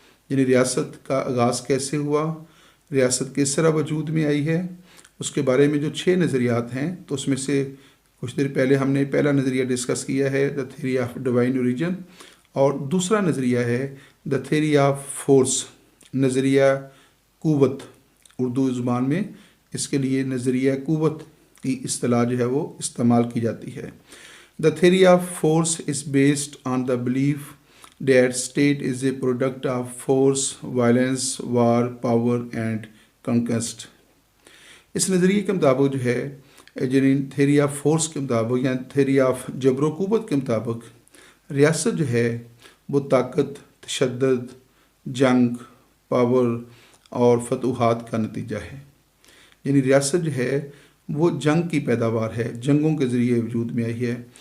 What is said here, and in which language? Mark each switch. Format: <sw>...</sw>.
<ur>یعنی ریاست کا آغاز کیسے ہوا، ریاست کس طرح وجود میں آئی ہے، اس کے بارے میں جو 6 نظریات ہیں۔ تو اس میں سے کچھ دیر پہلے ہم نے پہلا نظریہ ڈسکس کیا ہے the theory of divine origin, اور دوسرا نظریہ ہے دا تھیوری آف فورس، نظریہ قوت، اردو زبان میں اس کے لیے نظریہ قوت کی اصطلاح جو ہے وہ استعمال کی جاتی ہے.</ur> <en>The theory of force is based on the belief that state is a product of force, violence, war, power and conquest.</en> <ur>اس نظریے کے مطابق جو ہے یعنی تھیوری آف فورس کے مطابق یا تھیوری آف جبر و قوت کے مطابق ریاست جو ہے وہ طاقت، تشدد، جنگ، پاور اور فتوحات کا نتیجہ ہے. یعنی ریاست جو ہے وہ جنگ کی پیداوار ہے، جنگوں کے ذریعے وجود میں آئی ہے.</ur>